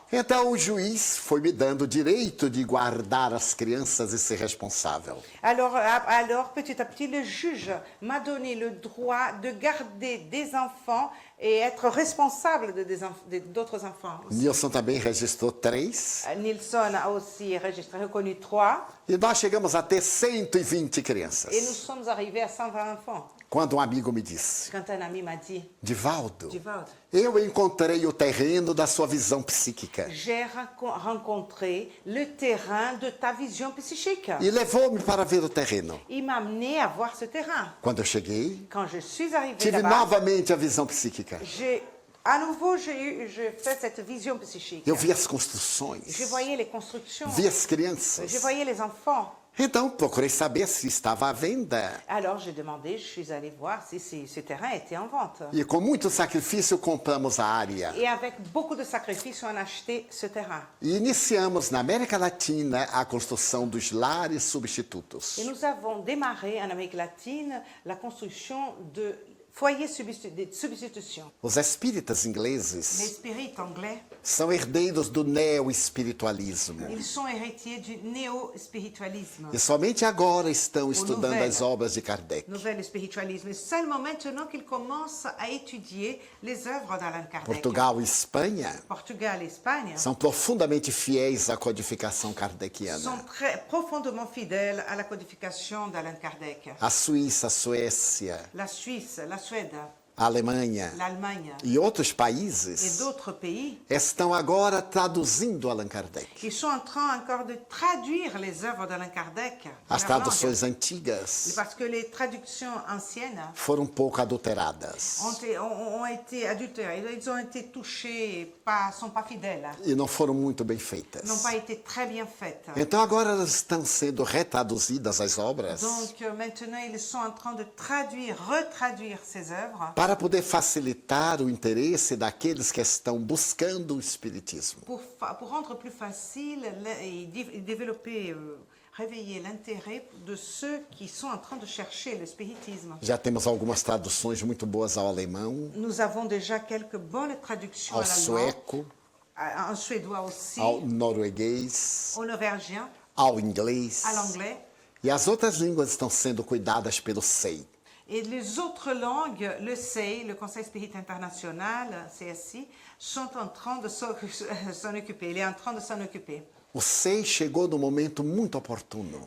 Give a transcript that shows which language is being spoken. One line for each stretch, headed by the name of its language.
Portuguese: Então o juiz foi me dando o direito de guardar as crianças e ser responsável.
French: Alors, petit à petit, le juge m'a donné le droit de garder des enfants et être responsable d'autres enfants.
Portuguese: Nilson também registrou 3.
French: Nilson a aussi reconnu 3
Portuguese: E nós chegamos a ter 120
French: et nous
Portuguese: crianças.
French: sommes arrivés à 120 enfants.
Portuguese: Quando um amigo me disse,
French: Quand un ami m'a dit,
Portuguese: Divaldo,
French: Divaldo,
Portuguese: eu encontrei o terreno da sua visão psíquica.
French: j'ai rencontré le terrain de ta vision psychique.
Portuguese: E levou-me para ver o terreno.
French: Il m'a amené à voir ce terrain.
Portuguese: Quando eu cheguei,
French: Quand je suis arrivée
Portuguese: tive
French: là-bas,
Portuguese: novamente a visão psíquica.
French: à nouveau, j'ai fait cette vision psychique.
Portuguese: Eu vi as construções,
French: Je voyais les constructions.
Portuguese: vi as crianças.
French: Je voyais les enfants.
Portuguese: Então procurei saber se estava à venda.
French: Alors j'ai demandé, je suis allée voir si ce terrain était en vente.
Portuguese: E com muito sacrifício compramos a área.
French: Et avec beaucoup de sacrifices, on a acheté ce terrain.
Portuguese: E iniciamos na América Latina a construção dos lares substitutos.
French: Et nous avons démarré en Amérique latine la construction de foyers de substitution.
Portuguese: Os espíritas
French: Les
Portuguese: ingleses
French: spirites anglais,
Portuguese: são herdeiros do neo-espiritualismo.
French: ils sont héritiers du néo-spiritualisme.
Portuguese: E somente agora estão estudando
French: nouvelle.
Portuguese: as obras de Kardec.
French: Nouvel spiritualisme. Et seulement maintenant qu'ils commencent à étudier les œuvres d'Allan Kardec.
Portuguese: Portugal e Espanha
French: Portugal et Espagne
Portuguese: são profundamente fiéis à codificação kardeciana.
French: sont très profondément fidèles à la codification d'Allan Kardec.
Portuguese: A Suíça, a Suécia,
French: La Suisse, la Suède,
Portuguese: a Alemanha
French: l'Allemagne
Portuguese: e outros
French: et
Portuguese: países
French: d'autres pays,
Portuguese: estão agora traduzindo Allan Kardec.
French: ils sont en train encore de traduire les œuvres d'Allan Kardec.
Portuguese: As traduções
French: langue.
Portuguese: antigas
French: Parce que les traductions anciennes
Portuguese: foram um pouco adulteradas
French: ont été adultérées, ils ont été touchés, sont pas fidèles,
Portuguese: e não foram muito bem feitas.
French: n'ont pas été très bien faites.
Portuguese: Então agora elas estão sendo retraduzidas as obras
French: Donc maintenant, ils sont en train de retraduire ces œuvres
Portuguese: para poder facilitar o interesse daqueles que estão buscando o espiritismo.
French: pour rendre plus facile et développer, réveiller l'intérêt de ceux qui sont en train de chercher le spiritisme.
Portuguese: Já temos algumas traduções muito boas ao alemão,
French: Nous avons déjà quelques bonnes traductions
Portuguese: ao
French: à l'allemand,
Portuguese: sueco,
French: en suédois aussi,
Portuguese: ao norueguês,
French: au norvégien,
Portuguese: ao inglês.
French: à l'anglais.
Portuguese: E as outras línguas estão sendo cuidadas pelo SEI.
French: Et les autres langues, le CEI, le Conseil Spirit International, CSI, sont en train de s'en occuper. Il est en train de s'en occuper.
Portuguese: O SEI chegou no momento muito oportuno.